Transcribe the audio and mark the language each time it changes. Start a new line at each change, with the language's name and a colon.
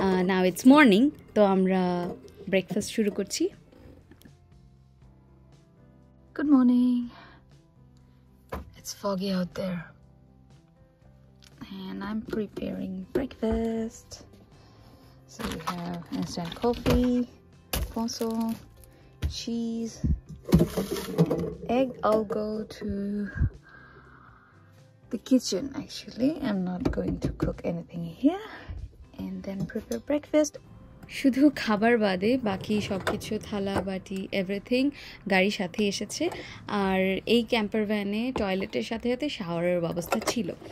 English: now it's morning,
Bangla: তো আমরা breakfast শুরু করছি।
English: Good morning. It's foggy out there and I'm preparing breakfast. So we have instant coffee, croissant, cheese, and egg. I'll go to the kitchen. Actually, I'm not going to cook anything here and then prepare breakfast.
Bangla: শুধু খাবার বাদে বাকি সব কিছু থালা বাটি everything গাড়ির সাথে এসেছে। আর এই ক্যাম্পার ভ্যানে টয়লেটের সাথে সাথে শাওয়ারের ব্যবস্থা ছিল।